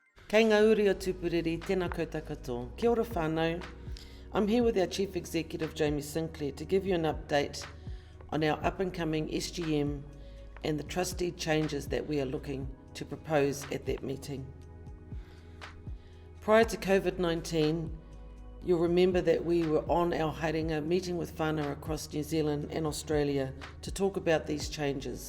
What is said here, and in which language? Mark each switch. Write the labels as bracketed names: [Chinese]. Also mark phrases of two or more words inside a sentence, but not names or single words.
[Māori] Kei ngā uri o tūpuriri, tēnā koutou katoa. Kia ora whānau. [English] I'm here with our Chief Executive, Jamie Sinclair, to give you an update on our up-and-coming SGM and the trustee changes that we are looking to propose at that meeting. Prior to COVID-19, you'll remember that we were on our haerenga meeting with whānau across New Zealand and Australia to talk about these changes.